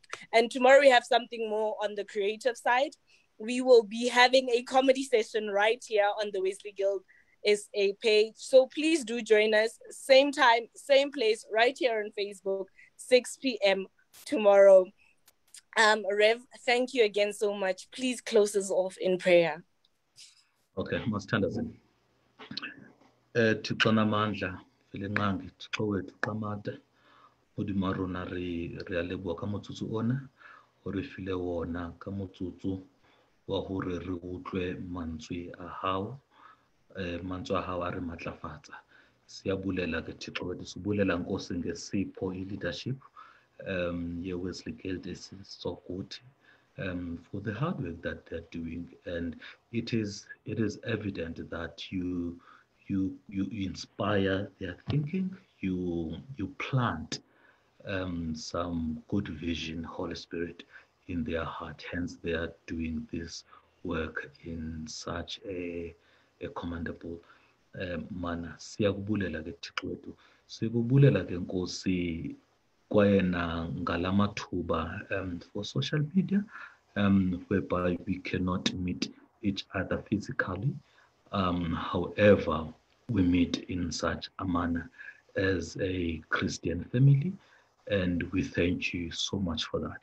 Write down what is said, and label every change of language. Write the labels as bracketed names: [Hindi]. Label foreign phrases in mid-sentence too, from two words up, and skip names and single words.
[English] And tomorrow we have something more on the creative side. We will be having a comedy session right here on the Wesley Guild SA page. So please do join us. Same time, same place, right here on Facebook, 6 p.m. tomorrow. Rev, thank you again so much. Please close us off in prayer. [Southern Sotho] Okay, [Xhosa] masithandazini. Thixo namandla, filenqangi, Thixo wethu qamata, [Southern Sotho] udimarona re a leboha ka motsotso ona, o re file wona ka motsotso wa hore re utlwe mantswe a hao, mantswe a hao a re matlafatsa. [Xhosa] Siyabulela ke Thixo wethu, sibulela Nkosi ngesipho i-leadership. [English] Wesley Guild is so good for the hard work that they're doing, and it is evident that you inspire their thinking, you plant some good vision, Holy Spirit, in their heart. Hence, they are doing this work in such a commendable manner. [Xhosa] Siyakubulela ke Thixo wethu, sikubulela ke Nkosi kwayena ngalamathuba [English] for social media, whereby we cannot meet each other physically. However, we meet in such a manner as a Christian family, and we thank you so much for that.